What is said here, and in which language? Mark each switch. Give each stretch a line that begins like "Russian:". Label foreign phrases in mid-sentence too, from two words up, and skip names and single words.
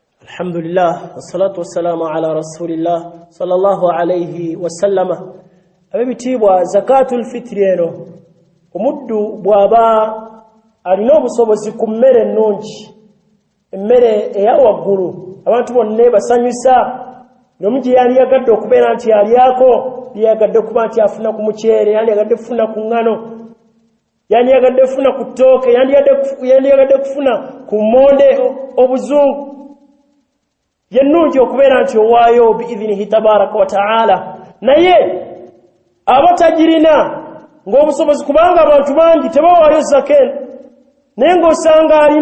Arabic: الحمد لله والصلاة والسلام على رسول الله صلى الله عليه وسلم
Ganda: abebitibwa zakatul fitriyeno omuddu bwaba alina obusobozi ku mmere ennungi emmere eyawaggulu abantu bonna basanyusa n'omugi yali yagadde okubeera nti alyako yagadde okuba nti afuna ku muceere yali yagadde kufuna ku ngano yali yagadde kufuna ku ttooke yali yagadde kufuna ku monde obuzungu yennungi okubeera nti owaayo
Arabic: بإذنه تبارك وتعالى
Ganda: naye abatagirina ng'obusobozi kubanga abantu bangi tebawaayo zakeni naye ng'osanga